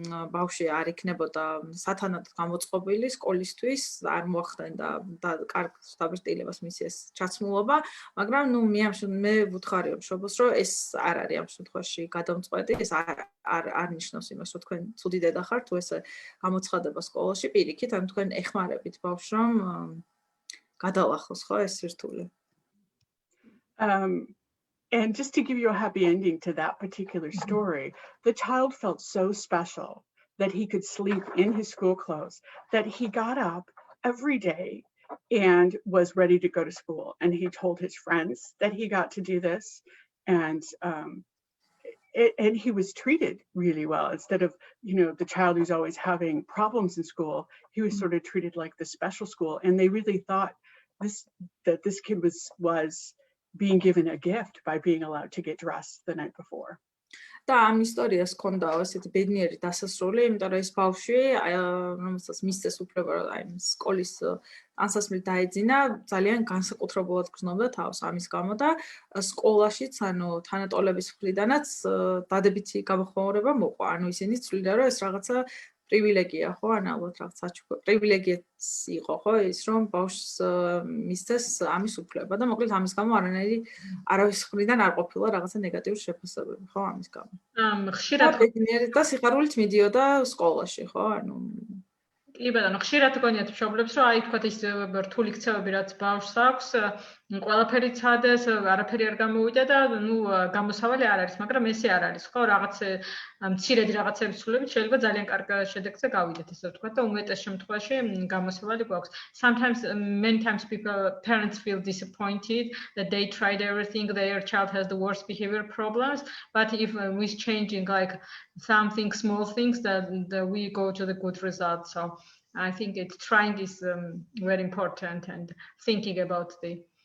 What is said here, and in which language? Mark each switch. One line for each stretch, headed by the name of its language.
Georgian: ბავშვი არ იქნებოდა სათანადოდ გამოწყობილი სკოლისთვის, არ მოახდენდა და კარგ დაბირთილებას მისი ეს ჩაცმულობა, მაგრამ მე ვუთხარიო მშობელს, რომ ეს არ არის ამ შემთხვევაში გადამწყვეტი, ეს არ ნიშნავს იმას, რომ თქვენ ცუდი დედა ხართ, თუ ესე გამოცხადება სკოლაში, პირიქით, ანუ თქვენ ეხმარებით ბავშვს, რომ გადალახოს, ხო, ეს სირთულე.
English: And just to give you a happy ending to that particular story, the child felt so special that he could sleep in his school clothes, that he got up every day and was ready to go to school. And he told his friends that he got to do this. And he was treated really well. Instead of, the child who's always having problems in school, he was sort of treated like the special school. And they really thought that this kid was being given a gift by being allowed to get dressed the night before.
Georgian: და ამ ისტორიას ჰქონდა ესეთი ბედნიერი დასასრული, იმიტომ რომ ეს ბავშვი, რომელსაც მისცეს უფლება, რომ სკოლის ანსასმლით დაეძინა, ძალიან განსაკუთრებულად გრძნობდა თავს ამის გამო და სკოლაშიც, ანუ თანატოლების მხრიდანაც დადებითი გამოხმაურება მოყვა. ანუ ისინი ცდილობდნენ, რომ ეს რაღაცა პრივილეგია, ხო, ან ალბათ რაღაც საჩუქრ პრივილეგიაც იყო, ხო, ის რომ ბავშვს მისცეს ამის უფლება და მოკლედ ამის გამო არავის მხრიდან არ ყოფილა რაღაცა ნეგატიური შეფასებები, ხო, ამის გამო. ხშირად და სიხარულით მიდიოდა სკოლაში, ხო, ანუ კი ბატონო, ხშირად გონიათ მშობლებს, რომ აი თქვათ ის რთული ქცევები, რაც ბავშვს აქვს, ყველაფერი ცადეს, არაფერი არ გამოვიდა და ნუ გამოსავალი არ არის, მაგრამ ესე არ არის, ხო, რაღაც მცირედი რაღაცების ცვლილებით შეიძლება ძალიან კარგ შედეგზე გავიდეთ, ესე ვთქვათ და უმეტეს შემთხვევაში გამოსავალი გვაქვს.
English: Many times parents feel disappointed that they tried everything, their child has the worst behavior problems, but if with changing like something, small things, that we go to the good results. So I think trying is very important and thinking about the